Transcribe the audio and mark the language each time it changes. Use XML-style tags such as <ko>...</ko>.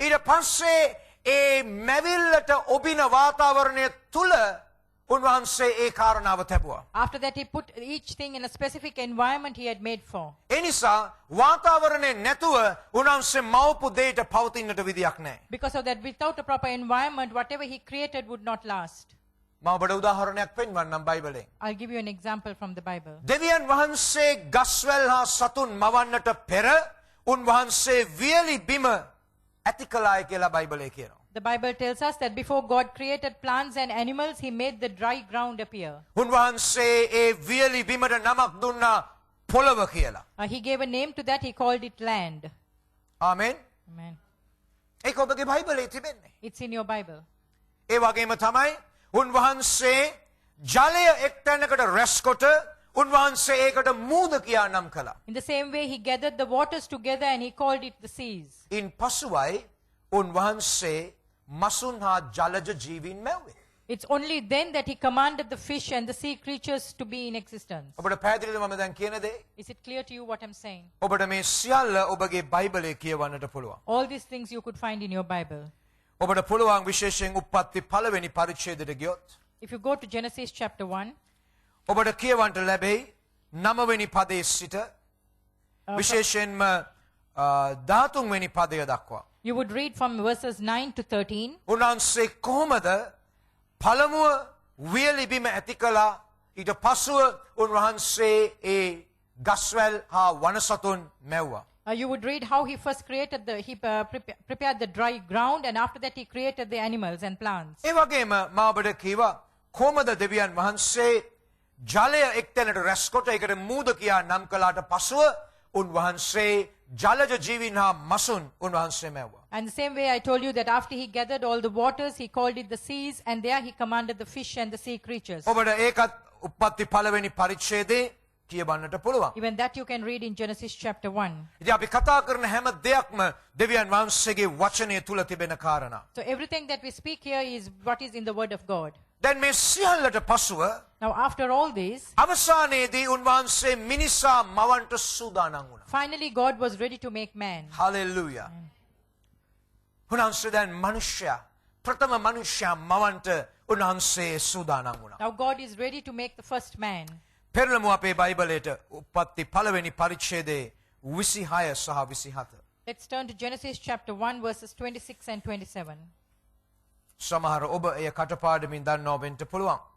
<si>ඊට පස්සේ ඒ මැවිල්ලට ඔබින වාතාවරණය තුල උන්වහන්සේ ඒ කාරණාව තැබුවා.</si> <en>After that, he put each thing in a specific environment he had made for.</en> <si>ඒ නිසා වාතාවරණය නැතුව උන්වහන්සේ මවපු දෙයට පවතින්නට විදියක් නැහැ.</si> <en>Because of that, without a proper environment, whatever he created would not last.</en> <si>මම ඔබට උදාහරණයක් පෙන්වන්නම් බයිබලයෙන්.</si> <en>I'll give you an example from the Bible.</en> <si>දෙවියන් වහන්සේ ගස්වැල් හා සතුන් මවන්නට පෙර උන්වහන්සේ වියලි බිම ඇති කළාය කියලා බයිබලයේ කියනවා.</si> <en>The Bible tells us that before God created plants and animals, he made the dry ground appear.</en> <si>උන්වහන්සේ ඒ වියලි බිමට නමක් දුන්නා පොළව කියලා.</si> <en>He gave a name to that, he called it land.</en> <si>Amen.</si> <en>Amen.</en> <si>ඒක ඔබගේ බයිබලයේ තිබෙන්නේ.</si> <en>It's in your Bible.</en> <si>ඒ වගේම තමයි උන්වහන්සේ ජලය එක්තැනකට රැස් කොට උන්වහන්සේ ඒකට මූද කියා නම් කළා.</si> <en>In the same way, he gathered the waters together and he called it the seas.</en> <si>ඉන් පසුවයි උන්වහන්සේ මසුන් හා ජලජ ජීවීන් මැව්වේ.</si> <en>It's only then that he commanded the fish and the sea creatures to be in existence.</en> <si>ඔබට පැහැදිලිද මම දැන් කියන දේ?</si> <en>Is it clear to you what I'm saying?</en> <si>ඔබට මේ සියල්ල ඔබගේ බයිබලයේ කියවන්නට පුළුවන්.</si> <en>All these things you could find in your Bible.</en> <si>ඔබට පුළුවන් විශේෂයෙන් උප්පත්ති පළවෙනි පරිච්ඡේදයට ගියොත්</si> <en>If you go to Genesis chapter 1,</en> <si>ඔබට කියවන්නට ලැබෙයි 9 වෙනි පදයේ සිට විශේෂයෙන්ම 13 වෙනි පදය දක්වා.</si> <en>you would read from verses 9 to 13.</en> <si>උන්වහන්සේ කොහොමද පළමුව වියලි බිම ඇති කළා ඊට පසුව උන්වහන්සේ ඒ ගස්වැල් හා වනසතුන් මැව්වා.</si> <en>You would read how he first created prepared the dry ground, and after that he created the animals and plants.</en> <si>ඒ වගේම මා ඔබට කීවා කොහොමද දෙවියන් වහන්සේ ජලය එක්තැනට රැස් කොට ඒකට මූද කියා නම් කළාට පසුව උන්වහන්සේ ජලජ ජීවීන් හා මසුන් උන්වහන්සේ මැව්වා.</si> <en>And the same way I told you that after he gathered all the waters, he called it the seas, and there he commanded the fish and the sea creatures.</en> <si>ඔබට ඒකත් උප්පත්ති පළවෙනි පරිච්ඡේදයේ කියවන්නට පුළුවන්.</si> <en>Even that you can read in Genesis chapter 1.</en> <si>ඉතින් අපි කතා කරන හැම දෙයක්ම දෙවියන් වහන්සේගේ වචනය තුල තිබෙන කාරණා.</si> <en>So everything that we speak here is what is in the word of God.</en> <si>දැන් මේ සියල්ලට පසුව</si> <en>Now, after all this,</en> <si>අවසානයේදී උන්වහන්සේ මිනිසා මවන්ට සූදානම් වුණා.</si> <en>finally God was ready to make man.</en> <si>Hallelujah. උන්වහන්සේ දැන් මනුෂ්‍යයා ප්‍රථම මනුෂ්‍යයා මවන්ට උන්වහන්සේ සූදානම් වුණා.</si> <en>Now, God is ready to make the first man.</en> <si>පෙරළමු අපේ බයිබලයට උප්පත්ති පළවෙනි පරිච්ඡේදයේ 26 සහ 27.</si> <en>Let's turn to Genesis chapter 1, verses 26 and 27.</en> <si>සමහර ඔබ එය කටපාඩමින් දන්නවා වෙන්න පුළුවන්.</si>